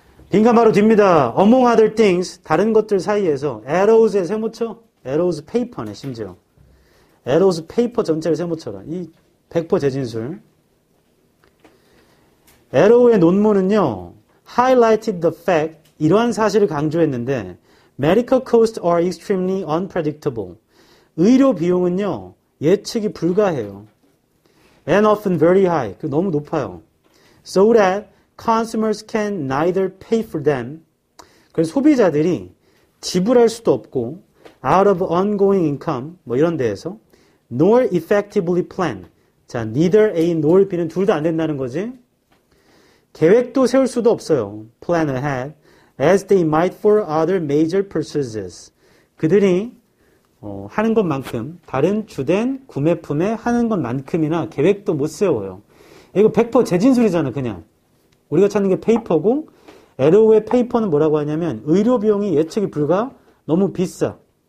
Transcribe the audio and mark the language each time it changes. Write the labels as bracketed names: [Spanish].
[Korean] 빈칸 바로 뒤입니다. [English] Among other things, [Korean] 다른 것들 사이에서 arrows의 세모쳐? arrows paper네 심지어. arrows paper 전체를 세모쳐라. 이 100% 재진술. arrow의 논문은요. [English] highlighted the fact, [Korean] 이러한 사실을 강조했는데 [English] medical costs are extremely unpredictable. [Korean] 의료 비용은요. 예측이 불가해요. [English] and often very high. [Korean] 너무 높아요. [English] So that consumers can neither pay for them. [Korean] 그래서 소비자들이 지불할 수도 없고 [English] out of ongoing income [Korean] 뭐 이런 데에서 [English] nor effectively plan. [Korean] 자, neither A nor B는 둘 다 안 된다는 거지. 계획도 세울 수도 없어요. [English] plan ahead as they might for other major purchases. [Korean] 그들이 하는 것만큼 다른 주된 구매품에 하는 것만큼이나 계획도 못 세워요. 이거 100% 재진술이잖아 그냥. 우리가 찾는 게 페이퍼고 에로우의 페이퍼는 뭐라고 하냐면 의료 비용이 예측이 불가 너무 비싸.